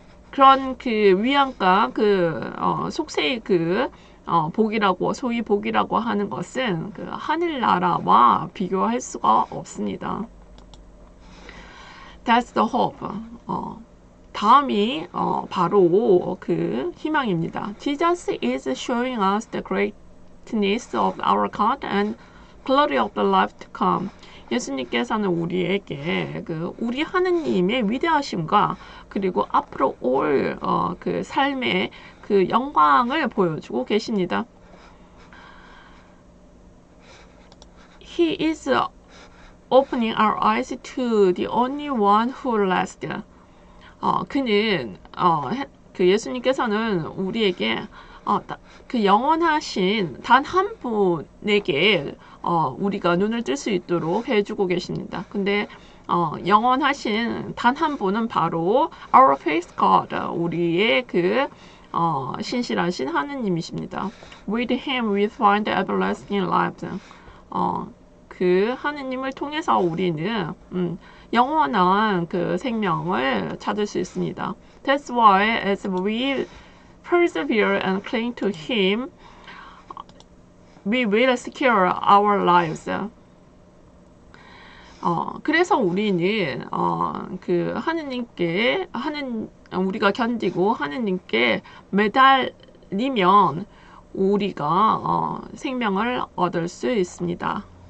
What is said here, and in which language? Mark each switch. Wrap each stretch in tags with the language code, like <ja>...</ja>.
<ko>그런 그 위안과 그 속세의 그 복이라고 소위 복이라고 하는 것은 그 하늘나라와 비교할 수가 없습니다.</ko> <en>That's the hope.</en> <ko>다음이 바로 그 희망입니다.</ko> <en>Jesus is showing us the greatness of our God and glory of the life to come.</en> <ko>예수님께서는 우리에게 그 우리 하느님의 위대하심과 그리고 앞으로 올 그 삶의 그 영광을 보여주고 계십니다.</ko> <en>He is opening our eyes to the only one who lasts.</en> <ko>그는 그 예수님께서는 우리에게 그 영원하신 단 한 분에게 우리가 눈을 뜰 수 있도록 해주고 계십니다. 근데 영원하신 단 한 분은 바로 our faith God, 우리의 그 신실하신 하느님이십니다.</ko> <en>With Him we find everlasting life.</en> <ko>그 하느님을 통해서 우리는 영원한 그 생명을 찾을 수 있습니다.</ko> <en>That's why as we persevere and cling to Him, we will secure our lives.</en> <ko>그래서 우리는 그 하느님께 우리가 견디고 하느님께 매달리면 우리가 생명을 얻을 수 있습니다.</ko>